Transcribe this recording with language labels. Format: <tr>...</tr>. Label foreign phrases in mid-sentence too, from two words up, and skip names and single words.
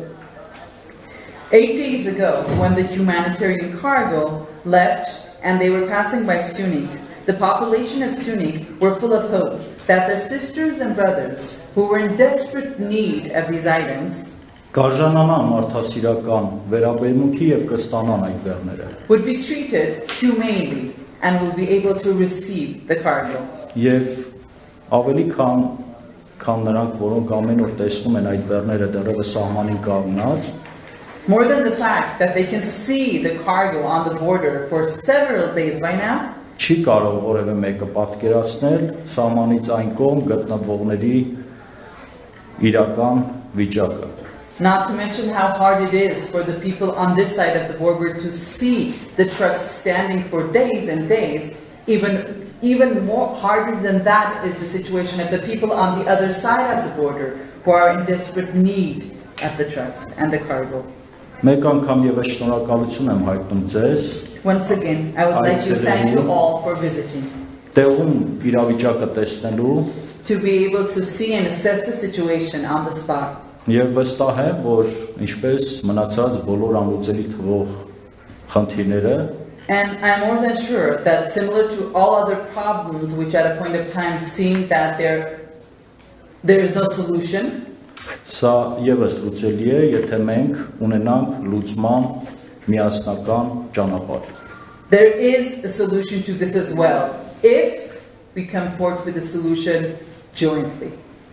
<en>8 days ago, when the humanitarian cargo left and they were passing by Syunik, the population of Syunik were full of hope that their sisters and brothers who were in desperate need of these items</en> <hy>Կարժանանան մարդասիրական վերաբերմունքի եւ կստանան այդ բեռները։</hy> <en>would be treated humanely and will be able to receive the cargo.</en> <hy>Եվ ավելի քան նրանք, որոնք ամեն օր տեսնում են այդ բեռները դեռևս սահմանին կանգնած,</hy> <en>more than the fact that they can see the cargo on the border for several days by now,</en> <hy>չի կարող որևէ մեկը պատկերացնել սահմանից այն կողմ գտնվողների իրական վիճակը։</hy> <en>Not to mention how hard it is for the people on this side of the border to see the trucks standing for days and days. Even more harder than that is the situation of the people on the other side of the border who are in desperate need of the trucks and the cargo.</en> <hy>Մեկ անգամ եւս շնորհակալություն եմ հայտնում ձեզ։</hy> <en>Once again, I would like to thank you all for visiting.</en> <hy>Տեղում իրավիճակը տեսնելու</hy> <en>to be able to see and assess the situation on the spot.</en> <hy>Եվ վստահ եմ, որ ինչպես մնացած բոլոր անլուծելի թվող խնդիրները</hy> <en>And I'm more than sure that similar to all other problems which at a point of time seem that there is no solution,</en> <hy>սա եւս լուծելի է, եթե մենք ունենանք լուծման միասնական ճանապարհ։</hy> <en>there is a solution to this as well if we come forth with a solution jointly.</en>